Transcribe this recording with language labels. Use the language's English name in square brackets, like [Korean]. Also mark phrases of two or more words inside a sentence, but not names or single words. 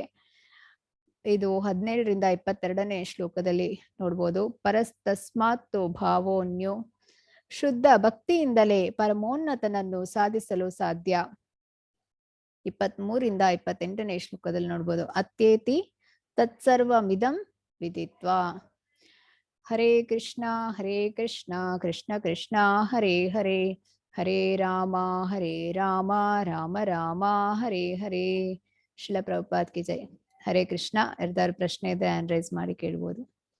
[Kannada] ಇದು 17ರಿಂದ 22ನೇ ಶ್ಲೋಕದಲ್ಲಿ ನೋಡ್ಬೋದು. [Sanskrit] परस्तस्मात्तु भावोन्यो, [Kannada] ಶುದ್ಧ ಭಕ್ತಿಯಿಂದಲೇ ಪರಮೋನ್ನತನನ್ನು ಸಾಧಿಸಲು ಸಾಧ್ಯ. 23ರಿಂದ 28ನೇ ಶ್ಲೋಕದಲ್ಲಿ ನೋಡ್ಬೋದು. [Sanskrit] अत्येति तत्सर्वमिदं विदित्वा. हरे कृष्ण कृष्ण कृष्ण हरे हरे, हरे राम राम राम हरे हरे. [Hindi] श्रील प्रभुपाद् की जै। हरे कृष्ण. [Kannada] ಯಾರ್ದಾರು ಪ್ರಶ್ನೆ ಇದೆ [English] hand raise [Kannada] ಮಾಡಿ ಕೇಳ್ಬೋದು.